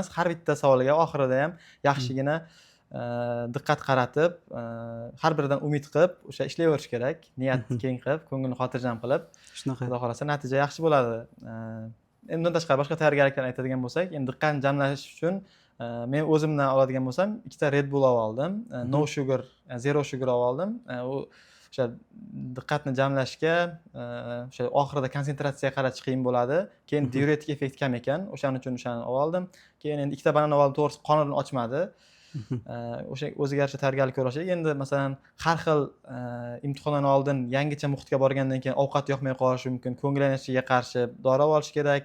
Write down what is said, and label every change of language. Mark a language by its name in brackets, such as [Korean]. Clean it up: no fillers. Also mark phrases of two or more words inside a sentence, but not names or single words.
[Uzbek] Har bitta savolga oxirida ham yaxshigina diqqat qaratib, har biridan umid qilib, o'sha ishlayverish kerak. Niyat keng qilib, ko'ngilni xotirjam qilib. Shunaqa. Xudo xolasa natija yaxshi bo'ladi. Endi bundan tashqari boshqa tayyorgarliklarni aytadigan bo'lsak, endi diqqatni jamlash uchun men o'zimdan oladigan bo'lsam, 2 ta Red Bull oldim. [English] No sugar, zero sugar oldim. [Uzbek] U o'sha diqqatni jamlashga, o'sha oxirida konsentratsiyaga qaratish qiyin bo'ladi. Keyin diuretik effekt kam ekan, o'shaning uchun o'shani oldim. Keyin endi 2 ta banan oldim, to'g'risi qonin ochmadi. O'sha o'ziga yarasha tayyorgarlik ko'rishadi. Endi masalan, har xil imtihondan oldin yangicha muhitga borgandan keyin ovqat yoqmay qolishi mumkin, ko'ngillanishga qarshi dori olish kerak.